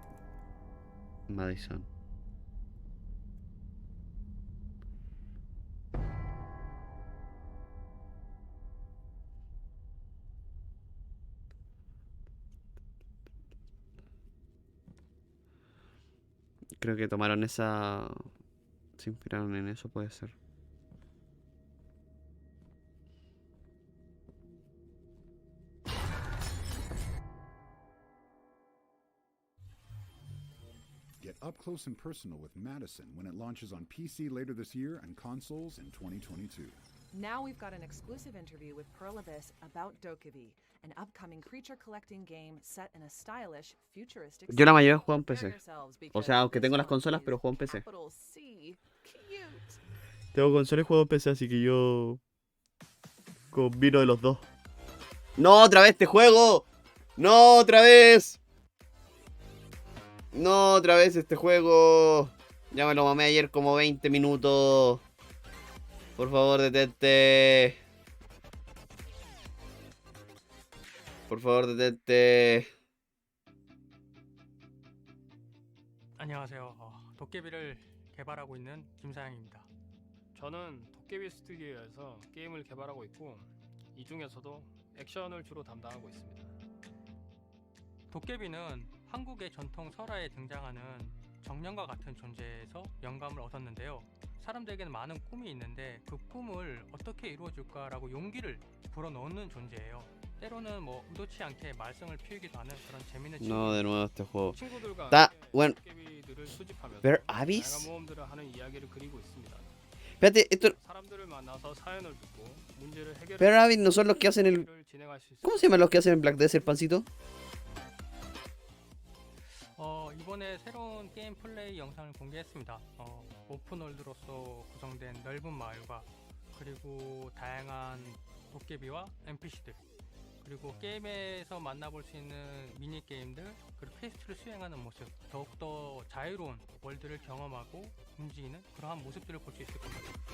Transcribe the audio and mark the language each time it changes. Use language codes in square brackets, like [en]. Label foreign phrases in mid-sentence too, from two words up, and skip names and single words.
[es] Madison. Creo que tomaron esa... Se inspiraron en eso, puede ser. [en] Get up close and personal with Madison when it launches on PC later this year and consoles in 2022. Now we've got an exclusive interview with Pearl Abyss about Dokkaebi, an upcoming creature collecting game set in a stylish, futuristic. [es] Yo la mayoría he jugado en PC. O sea, aunque tengo las consolas, pero juego en PC. Tengo consolas y juego en PC, así que yo combino de los dos. ¡No, otra vez este juego! ¡No, otra vez! ¡No, otra vez este juego! Ya me lo mamé ayer como 20 minutos. Por favor, detente. Por favor, detente. [ko] 안녕하세요. 도깨비를 개발하고 있는 김사양입니다. 저는 도깨비 스튜디오에서 게임을 개발하고 있고 이 중에서도 액션을 주로 담당하고 있습니다. 도깨비는 한국의 전통 설화에 등장하는 정령과 같은 존재에서 영감을 얻었는데요. 사람들에게는 많은 꿈이 있는데 그 꿈을 어떻게 이루어줄까라고 용기를 불어넣는 존재예요. 때로는 뭐 의도치 않게 말썽을 피우기도 하는 그런 재밌는 [es] No, de nuevo este juego. [ko] 친구들과 [es] Está bueno. [ko] 도깨비들을 수집하면서 Ver 다양한 Abyss. 모험들을 하는 이야기를 그리고 있습니다. [es] Espérate, esto. [ko] 사람들을 만나서 사연을 듣고 문제를 해결해. [es] Ver Abyss no son los que hacen el. ¿Cómo se llaman los que hacen el Black Desert, pancito? [ko] 이번에 새로운 게임 플레이 영상을 공개했습니다. 오픈월드로서 구성된 넓은 마을과 그리고 다양한 도깨비와 NPC들 그리고 게임에서 만나볼 수 있는 미니게임들 그리고 퀘스트를 수행하는 모습 더욱더 자유로운 월드를 경험하고 움직이는 그러한 모습들을 볼 수 있을 겁니다.